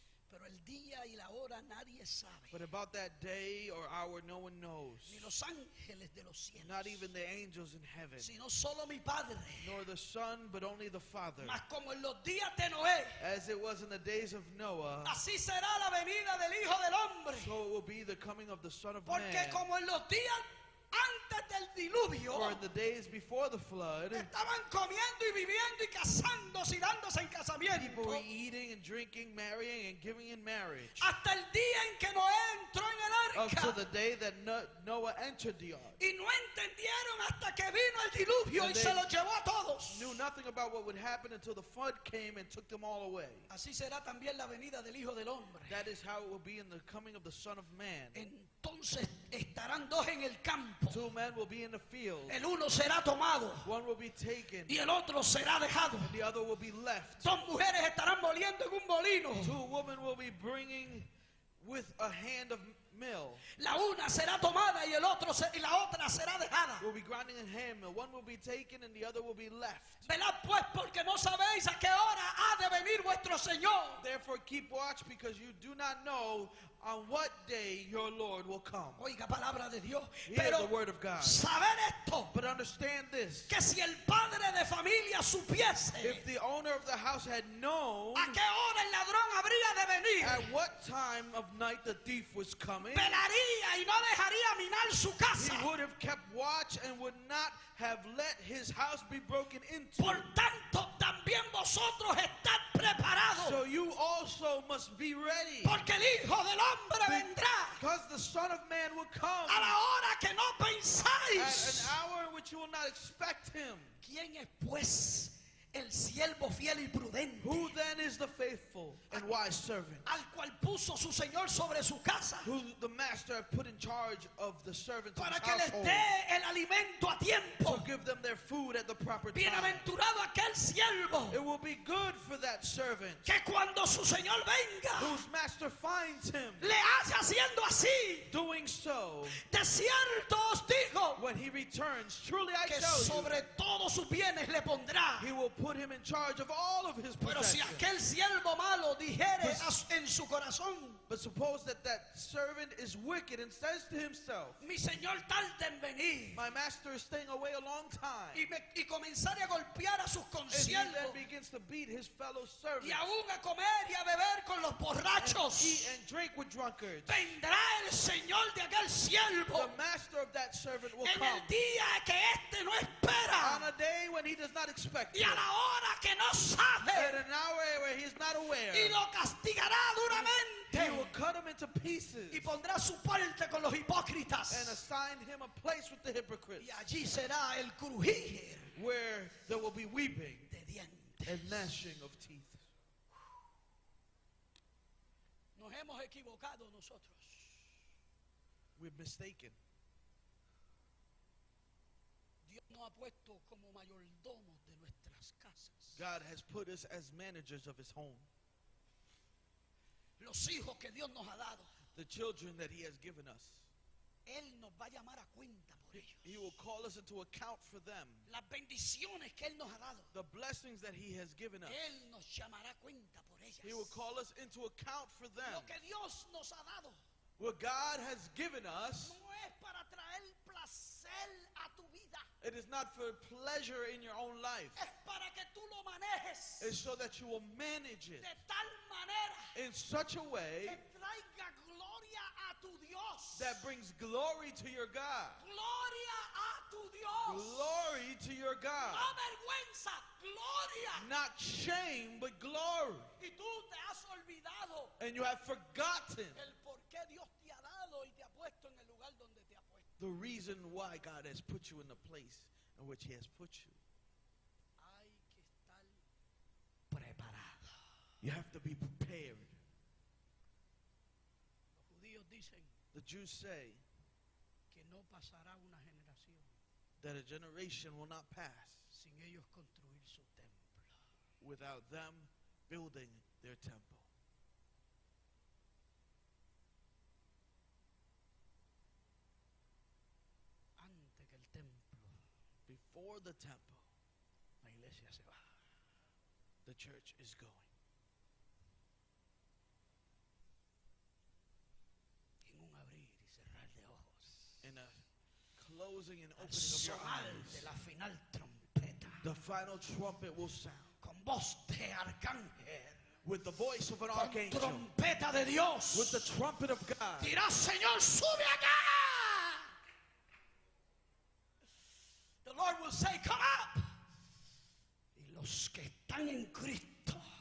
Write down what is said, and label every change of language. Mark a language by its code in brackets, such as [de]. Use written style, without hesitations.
[es] Pero el día y la hora nadie sabe, [en] But about that day or hour no one knows, [es] ni los ángeles de los cielos, [en] not even the angels in heaven, [es] sino solo mi Padre. [en] nor the Son, but only the Father. [es] Mas como en los días de Noé, [en] As it was in the days of Noah, [es] así será la venida del Hijo del Hombre. [en] so it will be the coming of the Son of [es] Porque [en] Man. [es] como en los días antes del diluvio, [en] For in the days before the flood, [es] estaban comiendo y viviendo y casándose y dándose en [en] people [es] casamiento, [en] were eating and drinking, marrying and giving in marriage, [es] hasta el día en que Noé entró en el [en] up to [es] arca. [en] the day that Noah entered the ark. [es] Y no entendieron hasta que vino el diluvio y [en] And [es] se [en] they [es] los llevó a todos. [en] Knew nothing about what would happen until the flood came and took them all away. [es] Así será también la venida del Hijo del Hombre. [en] That is how it will be in the coming of the Son of Man. [es] Entonces estarán dos en el campo. [en] Two men will be in the field. [es] El uno será tomado [en] One will be taken [es] y el otro será dejado. [en] and the other will be left. [es] Dos mujeres estarán moliendo en un molino. [en] Two women will be bringing with a hand of mill. [es] La una será tomada y la otra será dejada. [en] Will be grinding in hand mill. One will be taken and the other will be left. [es] Velad pues porque no sabéis a qué hora ha de venir vuestro Señor. [en] Therefore keep watch, because you do not know on what day your Lord will come. [es] Oiga palabra de Dios. [en] Hear [es] Pero [en] the word of God. [es] saber esto, [en] But understand this. [es] que si el padre de familia supiese [en] If the owner of the house had known [es] a qué hora el ladrón habría de venir, [en] at what time of night the thief was coming, [es] velaría y no dejaría minar su casa. [en] he would have kept watch and would not have let his house be broken into. [es] Por tanto, también vosotros estad preparados, [en] So you also must be ready, [es] porque el Hijo del Hombre vendrá [en] because the Son of Man will come [es] a la hora que no [en] at an [es] pensáis. [en] hour in which you will not expect him. [es] ¿Quién es pues el siervo fiel y prudente, [en] Who then is the faithful and wise servant, [es] al cual puso su Señor sobre su casa, [en] who the master had put in charge of the servants of [es] para [en] his [es] que les [en] household, [es] dé el alimento a tiempo? [en] to give them their food at the proper time? [es] Bienaventurado aquel siervo [en] It will be good for that servant [es] que cuando su Señor venga [en] whose master finds him [es] le hace haciendo así. [en] doing so. [es] De cierto os digo [en] When he returns, truly I [es] que [en] tell you, [es] sobre todos sus bienes le pondrá. [en] he will put him in charge of all of his [es] Pero si [en] possessions. [es] aquel siervo malo dijere en su corazón, [en] But suppose that servant is wicked and says to himself, [es] mi Señor tarda en venir, [en] my master is staying away a long time, [es] y comenzare a golpear a sus [en] and he then [es] consiervos [en] begins to beat his fellow servants [es] y aún a comer y a beber con los [en] and [es] borrachos, [en] eat and drink with drunkards, [es] vendrá el Señor de aquel siervo [en] the master of that servant will [es] en el [en] come [es] día que éste no [en] on [es] espera [en] a day when he does not expect [es] y [en] it, [es] a la hora que no [en] at [es] sabe, [en] an hour where he is not aware. [es] y lo castigará [en] He will [es] duramente [en] cut him into pieces [es] y pondrá su parte con los [en] and [es] hipócritas, [en] assign him a place with the hypocrites, [es] y allí será el crujir [en] where there will be weeping [es] de dientes. [en] and gnashing of teeth. [es] Nos hemos equivocado nosotros. [en] We're mistaken. [es] Dios nos ha puesto como mayordomos de nuestras casas. [en] God has put us as managers of his home. [es] Los hijos que Dios nos ha dado, [en] The children that he has given us. [es] Él nos va a llamar a cuenta por ellos. [en] He will call us into account for them. [es] Las bendiciones que Él nos ha dado, [en] The blessings that he has given us. [es] Él nos llamará a cuenta por ellas. [en] He will call us into account for them. [es] Lo que Dios nos ha dado [en] What God has given us, [es] no es para traer placer a tu vida, [en] it is not for pleasure in your own life. [es] es para que tú lo manejes [en] It's so that you will manage it [es] de tal manera [en] in such a way [es] que traiga gloria a tu Dios. [en] that brings glory to your God. [es] Gloria a tu Dios. [en] Glory to your God. [es] No vergüenza, gloria. [en] Not shame, but glory. [es] Y tú te has olvidado [en] And you have forgotten [es] el por qué Dios te ha dado y te ha puesto en el lugar donde te ha puesto. [en] the reason why God has put you in the place in which He has put you. [es] Hay que estar preparado. [en] You have to be prepared. [es] Los judíos dicen [en] The Jews say [es] que no pasará una generación [en] that a generation will not pass [es] sin ellos construir su templo. [en] without them building their temple. [es] Antes que el templo, [en] Before the temple, [es] la iglesia se va. [en] the church is going. [es] En un abrir y cerrar de ojos. [en] In a closing and [es] Al [en] opening of your [es] sonar de [en] eyes, [es] la final trompeta. [en] the final trumpet will sound [es] Con voz de arcángel. [en] with the voice of an [es] Con [en] archangel, [es] trompeta de Dios. [en] with the trumpet of God. [es] Dirá, Señor, sube acá. [en] The Lord will say, come up. [es] Y los que están en Cristo,